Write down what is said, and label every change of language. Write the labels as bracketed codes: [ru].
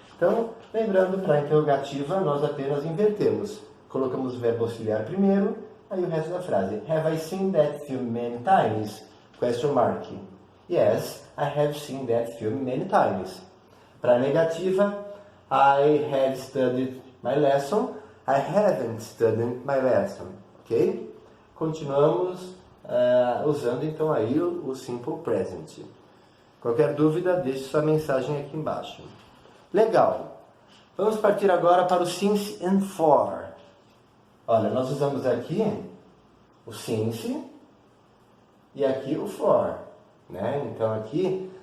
[pt] Então, lembrando, para a interrogativa, nós apenas invertemos. Colocamos o verbo auxiliar primeiro, aí o resto da frase. [en] Have I seen that film many times? Question mark. Yes, I have seen that film many times. [pt] Para a negativa, [en] I have studied my lesson. I haven't studied my lesson. [pt] Ok? Continuamos usando então aí o simple present. Qualquer dúvida, deixe sua mensagem aqui embaixo. Legal. Vamos partir agora para o since and for. Olha, nós usamos aqui o since e aqui o for, né? Então aqui